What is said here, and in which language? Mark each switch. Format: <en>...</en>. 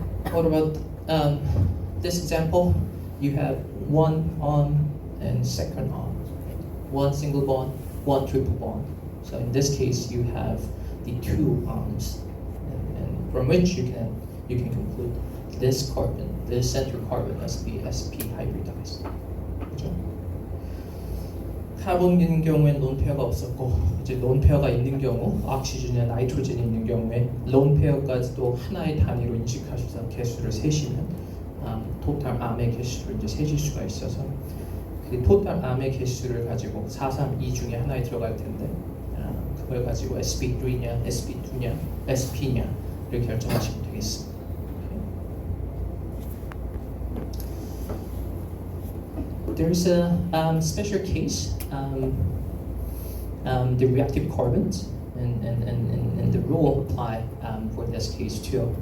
<en>what about this example? You have one on and second on, one single bond, one triple bond. So in this case, you have the two arms, and from which you can conclude this carbon, this center carbon must be sp hybridized.</en> <ko>그렇죠? 카본 있는 경우에는 론 페어가 없었고, 이제 론 페어가 있는 경우, 오크시즌이나 나이트로젠이 있는 경우에 론 페어까지도 하나의 단위로 인식하셔서 개수를 세시면 토탈 암의 개수를 이제 세실 수가 있어서 그 토탈 암의 개수를 가지고 4, 3, 2 중에 하나에 들어갈 텐데 그걸 가지고 sp3냐, sp2냐, sp냐를 결정하시면 되겠습니다.</ko> <en>There's a special case, the reactive carbons, and the rule apply for this case too.</en>